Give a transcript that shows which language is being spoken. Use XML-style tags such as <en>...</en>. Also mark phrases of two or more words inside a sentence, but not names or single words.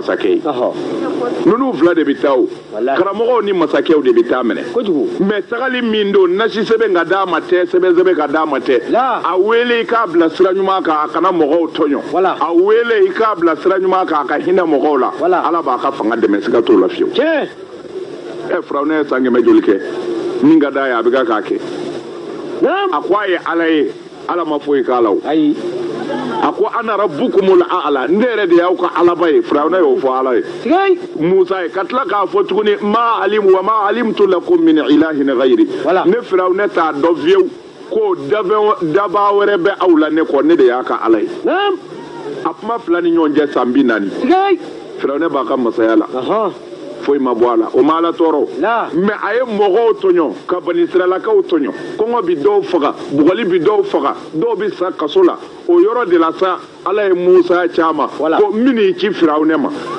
<bm>masakɛ ye ninnu fila de bɛ taa o karamɔgɔw ni masakɛw de bɛ taa minɛ mais tagali min don nasi sɛbɛn ka d'a ma tɛ sɛbɛn sɛbɛn ka d'a ma tɛ a wele i k'a bila sira ɲuman kan a kana mɔgɔw tɔɲɔ a wele i k'a bila sira ɲuman kan a ka hinɛ mɔgɔw la ala b'a ka fanga dɛmɛ siga t'o la fiyewu firawuna ye san 100 joli kɛ min ka d'a ye a bɛ k'a kɛ a ko a ye ala ye ala ma foyi k'a la o a ko</bm> <ar>أنا ربكم الأعلى</ar> <bm>ne yɛrɛ de y'aw ka alaba ye firawuna y'o fɔ ala ye musa ye ka tila k'a fɔ tuguni</bm> <ar>ما علمت لكم من إله غيري</ar> <bm>ne firawuna t'a dɔn fiyewu ko daba wɛrɛ bɛ aw la ne kɔ ne de y'a ka ala ye a kuma fila ni ɲɔgɔn cɛ san 40 firawuna b'a ka masaya la foyi ma bɔ a la o ma ala tɔɔrɔ mais a ye mɔgɔw tɔɲɔ ka bani israɛlakaw tɔɲɔ kɔngɔ bi dɔw faga bugɔli bi dɔw faga dɔw bi sa kaso la o yɔrɔ de la sa ala ye musa caman ko min y'i ci firawuna ma</bm>